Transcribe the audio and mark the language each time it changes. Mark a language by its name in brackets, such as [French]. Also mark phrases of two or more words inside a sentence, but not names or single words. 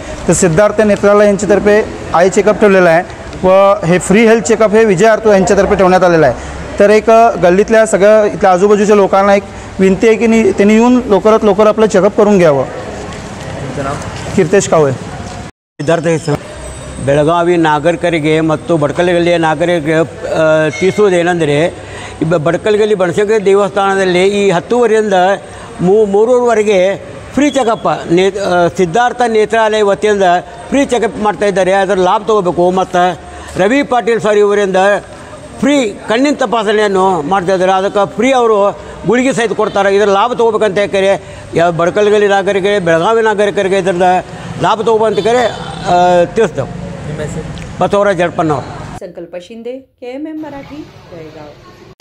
[Marathi] तर सिद्धार्थ नेत्रालय यांच्यातर्फे [English] eye checkup [Marathi] ठेवलेलं आहे व हे [English] free health checkup [Marathi] हे विजय ऑर्थो यांच्यातर्फे ठेवण्यात आलेलं आहे। तर एक गल्लीतल्या सगळ्या इथल्या आजूबाजूच्या लोकांना एक विनंती आहे की त्यांनी येऊन लवकरात लवकर आपलं चेकअप करून घ्यावं। कीर्तेश कावळे। [Kannada] ಸಿದ್ಧಾರ್ಥ ಬೆಳಗಾವಿ ನಾಗರಿಕರಿಗೆ ಮತ್ತು ಬಡಕಲಗಲ್ಲಿಯ ನಾಗರಿಕರಿಗೆ ತಿಳಿಸುವುದೇನೆಂದರೆ ಬಡಕಲಗಲ್ಲಿ ಬನಶಂಕರಿ ದೇವಸ್ಥಾನದಲ್ಲಿ ಈ 10:30ರಿಂದ 3:00ವರೆಗೆ [English] free checkup [Kannada] ಸಿದ್ಧಾರ್ಥ ನೇತ್ರಾಲಯ ವತಿಯಿಂದ [English] free checkup [Kannada] ಮಾಡ್ತಾಯಿದ್ದಾರೆ। ಅದರ ಲಾಭ ತೊಗೋಬೇಕು। ಮತ್ತು ರವಿ ಪಾಟೀಲ್ ಸರ್ ಇವರಿಂದ ಫ್ರೀ ಕಣ್ಣಿನ ತಪಾಸಣೆಯನ್ನು ಮಾಡ್ತಾಯಿದ್ದಾರೆ। ಅದಕ್ಕೆ ಫ್ರೀ ಅವರು ಗುಳಿಗೆ ಸಹಿತ ಕೊಡ್ತಾರೆ। ಇದರ ಲಾಭ ತೊಗೋಬೇಕಂತ ಹೇಳ್ತಾರೆ ಯಾವ ಬಡಕಲಗಲ್ಲಿ ನಾಗರಿಕರಿಗೆ, ಬೆಳಗಾವಿ ನಾಗರಿಕರಿಗೆ ಇದರ ಲಾಭ ತೊಗೋಬೇಕಂತ ಕರೆ ತಿಳಿಸ್ತೇವೆ। [Marathi] बसवराज जडपन्नावर। संकल्प शिंदे, KMM मराठी, बेळगाव।